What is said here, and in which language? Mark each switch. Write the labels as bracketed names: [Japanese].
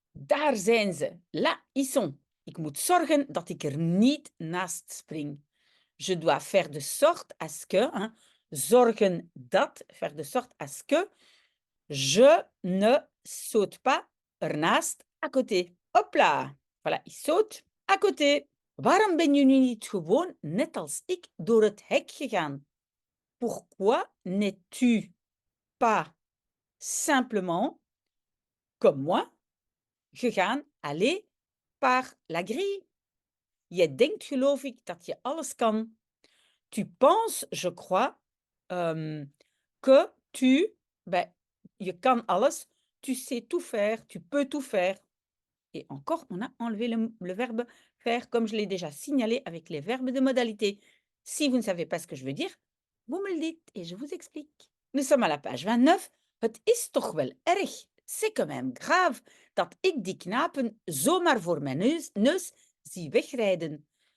[Dutch] Daar zijn ze. [French] Là, ils sont. [Dutch] Ik moet zorgen dat ik er niet naast spring. [French] Je dois faire de sorte à ce que, hein, [Dutch] zorgen dat, [French] faire de sorte à ce que, je ne saute pas ernaast à côté. Hop là. Voilà, il saute à côté. [Dutch] Waarom ben je nu niet gewoon, net als ik, door het hek gegaan? [French] Pourquoi n'es-tu pas simplement, comme moi, gegaan, aller par la grille? [Dutch] Je denkt, geloof ik, dat je alles kan. [French] Tu penses, je crois, que tu, ben, [Dutch] je kan alles, [French] tu sais tout faire, tu peux tout faire. Et encore, on a enlevé le verbe faire, comme je l'ai déjà signalé avec les verbes de modalité. Si vous ne savez pas ce que je veux dire, vous me le dites et je vous explique. Nous sommes à la page 29. [Dutch] Het is toch wel erg. [French] C'est quand même grave [Dutch] dat ik die knapen zomaar voor mijn neus zie wegrijden.